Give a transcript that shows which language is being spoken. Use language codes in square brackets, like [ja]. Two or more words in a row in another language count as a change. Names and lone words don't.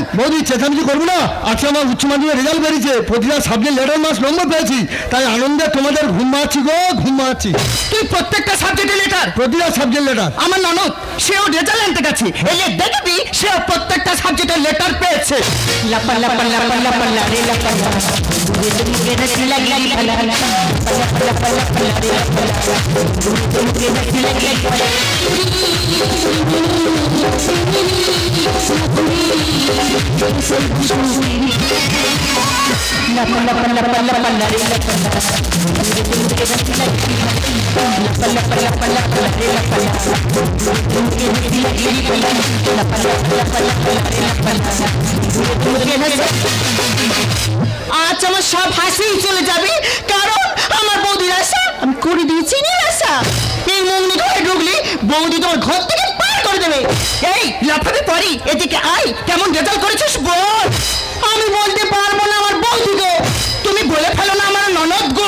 [bn] বৌদি চেঁচামেচি করবো না, আজকে আমার উচ্চ মাধ্যমিকের রেজাল্ট বেরিয়েছে, প্রতিটা সাবজেক্ট [en] letter marks [bn] নম্বর পেয়েছি, তাই আনন্দে তোমাদের ঘুম মারছি গো, ঘুম মারছি। তুই প্রত্যেকটা সাবজেক্টে লেটার, প্রতিটা সাবজেক্ট লেটার। আমার ননদ সেও রেজাল্ট আনতে গেছে, এলে দেখবি সেও প্রত্যেকটা সাবজেক্টের লেটার পেয়েছে। লাপা লাপা লাপা লাপা লারে লাপা মুখে নাচি লাগি ফালা লাপা লাপা লাপা লারে লাপা মুখে নাচি লাগি ফালা লাপা লাপা লাপা লাপা লারে লাপা মুখে নাচি লাগি লাপা লাপা লাপা লাপা লারে লাপা মুখে নাচি লাগি লাপা লাপা লাপা লাপা লারে লাপা মুখে নাচি। আজ আমার সব হাসি চলে যাবে, কারণ আমার বৌদির আশা আমি করে দিয়েছি নিরাশা। এই মুঙ্গনি ঘরে ঢুকলি বৌদি তোমার ঘর থেকে পার করে দেবে। এই লাফাতে পারি, এদিকে আয়, কেমন রেজাল্ট করেছিস বল। আমি বলতে পারবো না আমার বৌদি গো, তুমি বলে ফেলো না আমার ননদ গো।